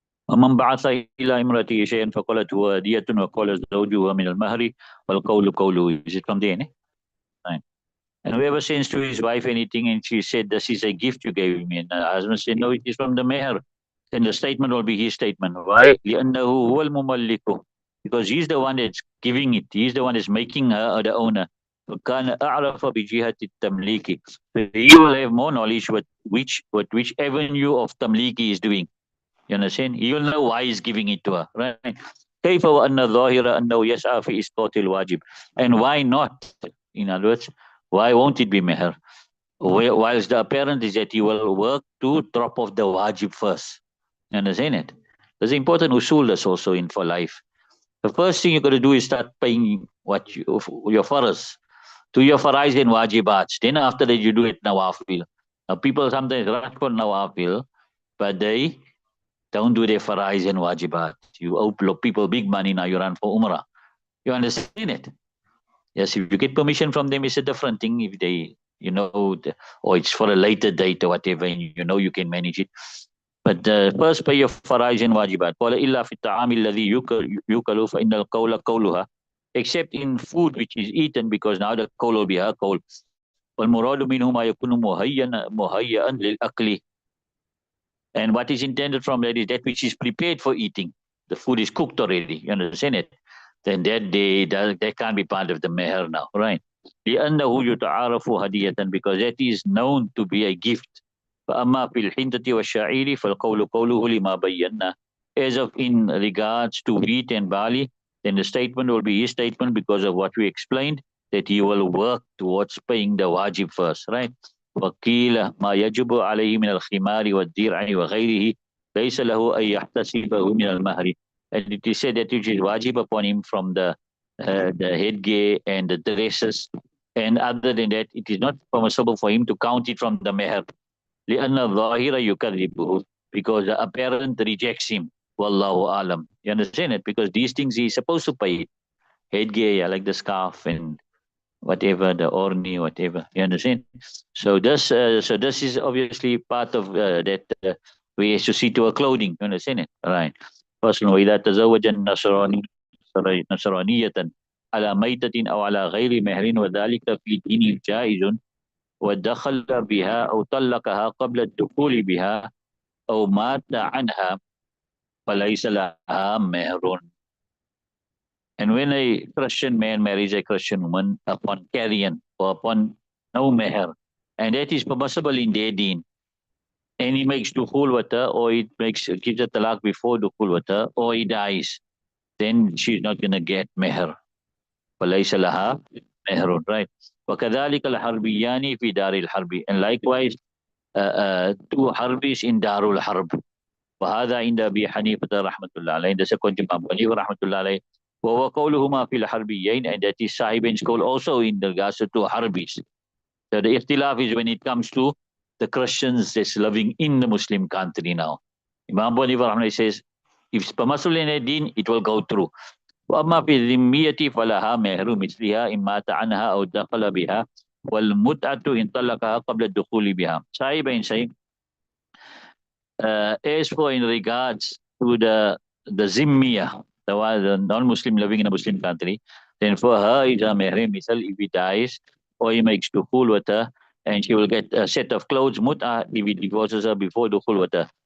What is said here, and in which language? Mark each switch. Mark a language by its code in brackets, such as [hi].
[ar] ومن بعث إلى امرأته شيئا فقالت هو هدية وقال زوجها من المهر والقول قوله. [en] Is it from there? Right. And whoever sends to his wife anything and she said, this is a gift you gave me. And the husband said, no, it is from the meher. Then the statement will be his statement. Why? [ar] لأنه هو المملك. [en] Because he's the one that's giving it. He's the one that's making her the owner. [ar] فكان أعرف بجهة التمليك. [en] So he will have more knowledge which avenue of tamliki is doing. You understand? He will know why he's giving it to her. Right? [ar] كيف وأن الظاهر أنه يسعى في إسقاط الواجب. [en] And why not? In other words, why won't it be meher? Whilst the apparent is that he will work to drop off the wajib first. You understand it? There's important usul that's also in for life. The first thing you got to do is start paying your faras, to your farais and wajibats. Then after that you do it nawafil. Now people sometimes rush for nawafil, but they don't do their farais and wajibat. You owe people big money now. You run for umrah. You understand it? Yes, if you get permission from them, it's a different thing. If they, or it's for a later date or whatever, and you know you can manage it. But first pay your faraj and wajibat. [ar] قال إلا في الطعام الذي يُكَلُ فإن القول قولها. [en] Except in food which is eaten, because now the qawl will be her qawl. [ar] والمراد منه ما يكون مهيئا للأكل. [en] And what is intended from that is that which is prepared for eating. The food is cooked already. You understand it? Then that can't be part of the meher now, right? [ar] لأنه يتعارف هدية, [en] because that is known to be a gift. [ar] فأما في الحنطة والشعير فالقول قوله لما بينا. [en] As of in regards to wheat and barley, then the statement will be his statement because of what we explained, that he will work towards paying the wajib first, right? [ar] وقيل ما يجب عليه من الخمار والدرع وغيره ليس له أن يحتسبه من المهر. [en] And it is said that which is wajib upon him from the headgear and the dresses, and other than that, it is not permissible for him to count it from the meher. [ar] لأن الظاهر يكذبه, [en] because the apparent rejects him. Wallahu alam. You understand it? Because these things he's supposed to pay it. Headgear, like the scarf and whatever, the orni, whatever. You understand? So this is obviously part of that we have to see to our clothing. You understand it? All right. [ar] فصل وإذا تزوج النصراني نصرانية على ميتة أو على غير مهر وذلك في دين جائز ودخل بها أو طلقها قبل الدخول بها أو مات عنها فليس لها مهر. [en] And when a Christian man marries a Christian woman upon carrion or upon no meher, and that is permissible in their deen, and he makes dukhul with her, or he gives a talaq before dukhul with her, or he dies, then she's not going to get meher. [ar] فَلَيْسَ لَهَا مَهْرٌ, right? وَكَذَلِكَ الْحَرْبِيَّانِ فِي دَارِ الْحَرْبِ. [en] And likewise, two harbis in Darul Harb. [ar] وهذا عند أبي حنيفة رحمة الله عليه. [en] The second Imam Abu Hanifa رحمة الله عليه. [ar] وهو قولهما في الحربيين, [en] and that is Sahibin's call also in regards to two harbis. So the ikhtilaf is when it comes to the Christians that's living in the Muslim country now. Imam Abu Hanifa رحمة الله says, if it's permissible in a deen, it will go through. [ar] وأما في الذمية فلها مهر مثلها إن مات عنها أو دخل بها والمتعة إن طلقها قبل الدخول بها. [en] Sahibin saying, as for in regards to the Zimmiyah, the non-Muslim living in a Muslim country, then for her is a mehrim misal if he dies or he makes dukhul with her, and she will get a set of clothes mut'ah if he divorces her before dukhul with her.